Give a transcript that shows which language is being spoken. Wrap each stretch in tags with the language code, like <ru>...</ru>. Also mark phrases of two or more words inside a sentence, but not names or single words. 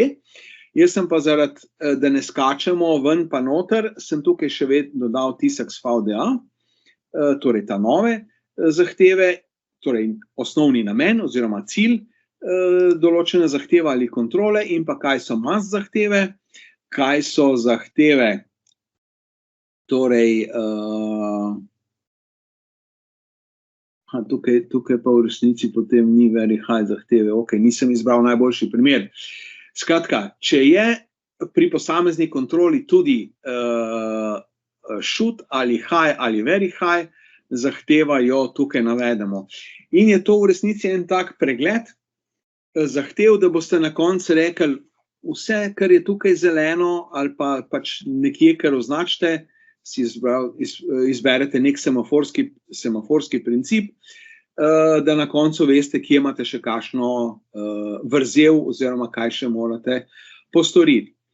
<sl>Jaz sem pa zaradi, da ne skačemo ven pa noter, sem tukaj še vedno dodal TISAX VDA, torej ta nove zahteve, torej osnovni namen oziroma cilj določene zahteve ali kontrole in pa kaj so must zahteve, kaj so zahteve, torej tukaj pa v resnici potem ni</sl> <en>very high</en> <sl>zahteve, ok, nisem izbral najboljši primer. Skratka, če je pri posamezni kontroli tudi should ali high ali</sl> <en>very high,</en> <sl>zahtevajo tukaj navedemo. In je to v resnici en tak pregled zahtev, da boste na koncu rekli, vse, kar je tukaj zeleno ali pa pač nekje, kar označite, si izberete nek semaforski princip, da na koncu veste, kje imate še kakšno vrzel oziroma kaj še morate postoriti.</sl>